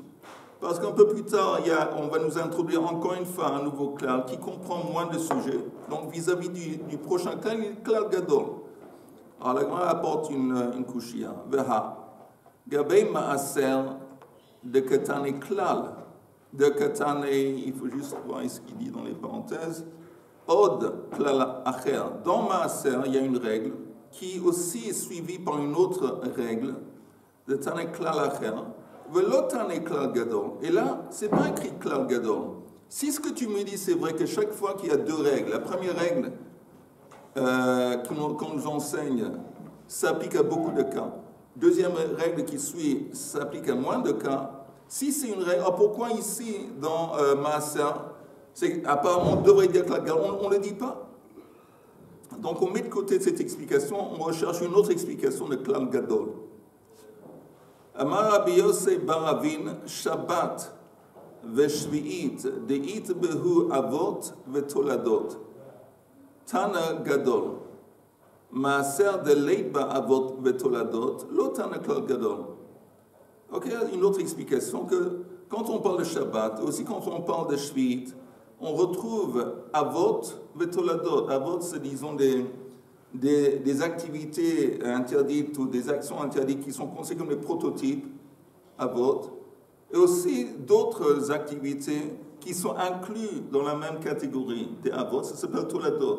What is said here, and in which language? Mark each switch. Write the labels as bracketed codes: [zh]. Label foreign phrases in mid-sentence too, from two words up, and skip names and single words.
[fr] Parce qu'un peu plus tard, on va nous introduire encore une fois un nouveau klal qui comprend moins de sujets. Donc vis-à-vis du prochain klal, il est [he] כלל גדול. [fr] Alors la Gemara apporte une kushia. Veha. [arc] גבי מעשר דקתני כלל. דקתני, [fr] il faut juste voir ce qu'il dit dans les parenthèses. [he] עוד כלל אחר. [fr] Dans maaser, il y a une règle qui aussi est suivie par une autre règle. [arc] דתני כלל אחר. [fr] Et là, c'est pas écrit [he] כלל גדול. [fr] Si ce que tu me dis, c'est vrai que chaque fois qu'il y a deux règles, la première règle qu'on nous enseigne s'applique à beaucoup de cas. Deuxième règle qui suit s'applique à moins de cas. Si c'est une règle, pourquoi ici dans Maaser, apparemment on devrait dire [he] כלל גדול, [fr] on ne le dit pas. Donc on met de côté cette explication, on recherche une autre explication de [he] כלל גדול. [arc] אמר רבי יוסף בר אבין שבת ושביעית דאית בהו אבות ותולדות. תנא גדול. מעשר דלית באבות ותולדות לא תנא כלל גדול. [fr] Ok, une autre explication que quand on parle de Shabbat, aussi quand on parle de Shvi'it, on retrouve [he] אבות ותולדות. [fr] Avot, c'est disons des activités interdites ou des actions interdites qui sont considérées comme des prototypes à vote, et aussi d'autres activités qui sont incluses dans la même catégorie des avot, ça s'appelle toladot.